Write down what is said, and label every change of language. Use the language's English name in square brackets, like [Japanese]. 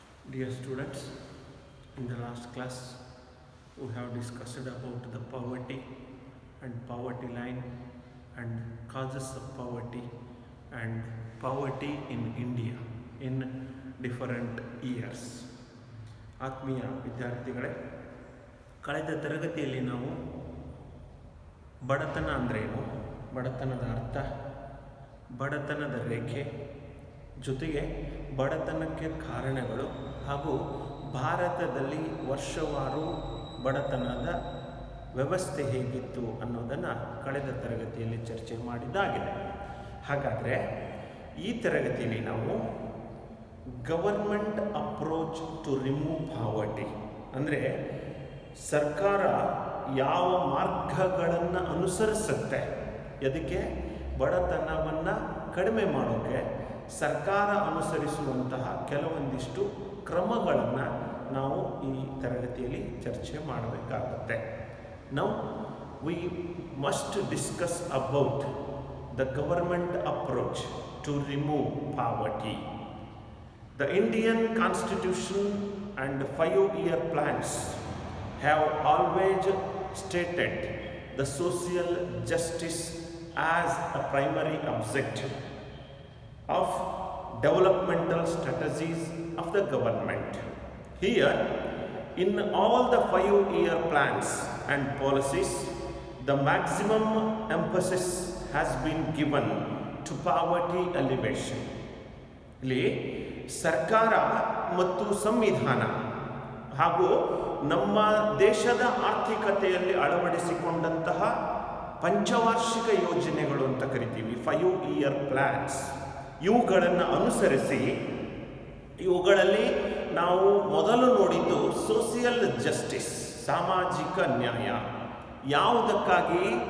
[English] Dear students, in the last class we have discussed about the poverty and poverty line and causes of poverty and poverty in India in different years. [Kannada] ಆತ್ಮೀಯ ವಿದ್ಯಾರ್ಥಿಗಳೇ, ಕಳೆದ ತರಗತಿಯಲ್ಲಿ ನಾವು ಬಡತನ ಅಂದ್ರೇನು, ಬಡತನದ ಅರ್ಥ, ಬಡತನದ ರೇಖೆ, ಜೊತೆಗೆ ಬಡತನಕ್ಕೆ ಕಾರಣಗಳು ಹಾಗೂ ಭಾರತದಲ್ಲಿ ವರ್ಷವಾರು ಬಡತನದ ವ್ಯವಸ್ಥೆ ಹೇಗಿತ್ತು ಅನ್ನೋದನ್ನು ಕಳೆದ ತರಗತಿಯಲ್ಲಿ ಚರ್ಚೆ ಮಾಡಿದ್ದಾಗಿದೆ. ಹಾಗಾದರೆ ಈ ತರಗತಿಯಲ್ಲಿ ನಾವು [English] government approach to remove poverty [Kannada] ಅಂದರೆ ಸರ್ಕಾರ ಯಾವ ಮಾರ್ಗಗಳನ್ನು ಅನುಸರಿಸುತ್ತೆ, ಅದಕ್ಕೆ ಬಡತನವನ್ನು ಕಡಿಮೆ ಮಾಡೋಕ್ಕೆ ಸರ್ಕಾರ ಅನುಸರಿಸುವಂತಹ ಕೆಲವೊಂದಿಷ್ಟು ಕ್ರಮಗಳನ್ನು ನಾವು ಈ ತರಗತಿಯಲ್ಲಿ ಚರ್ಚೆ ಮಾಡಬೇಕಾಗುತ್ತೆ. [English] Now we must discuss about the government approach to remove poverty. The Indian Constitution and 5-year plans have always stated the social justice as a primary objective of developmental strategies of the government. Here, in all the 5-year plans and policies, the maximum emphasis has been given to poverty alleviation. [Kannada] ಇಲ್ಲಿ ಸರ್ಕಾರ ಮತ್ತು ಸಂವಿಧಾನ ಹಾಗೂ ನಮ್ಮ ದೇಶದ ಆರ್ಥಿಕತೆಯಲ್ಲಿ ಅಳವಡಿಸಿಕೊಂಡಂತಹ ಪಂಚವಾರ್ಷಿಕ ಯೋಜನೆಗಳು ಅಂತ ಕರಿತೀವಿ, 5-year plans, ಇವುಗಳನ್ನು ಅನುಸರಿಸಿ ಇವುಗಳಲ್ಲಿ ನಾವು ಮೊದಲು ನೋಡಿದ್ದು ಸೋಷಿಯಲ್ ಜಸ್ಟಿಸ್, ಸಾಮಾಜಿಕ ನ್ಯಾಯ. ಯಾವುದಕ್ಕಾಗಿ?